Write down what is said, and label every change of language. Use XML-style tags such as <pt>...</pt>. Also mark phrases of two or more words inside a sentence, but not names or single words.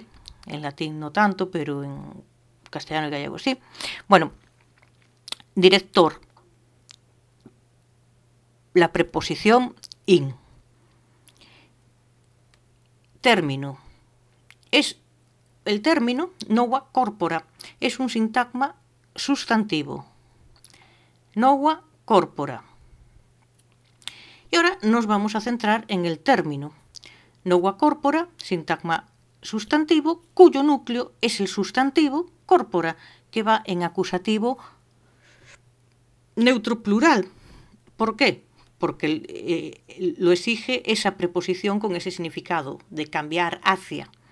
<es>En latín no tanto, pero en castellano y gallego sí. Bueno, director, la preposición in. Término. El término,</es> <la>nova corpora,</la> <es>es un sintagma sustantivo.</es> <la>Nova corpora.</la> <es>Y ahora nos vamos a centrar en el término.</es> <la>Nova corpora,</la> <es>sintagma sustantivo, cuyo núcleo es el sustantivo corpora, que va en acusativo neutro plural. ¿Por qué? Porque lo exige esa preposición con ese significado de cambiar hacia.</es>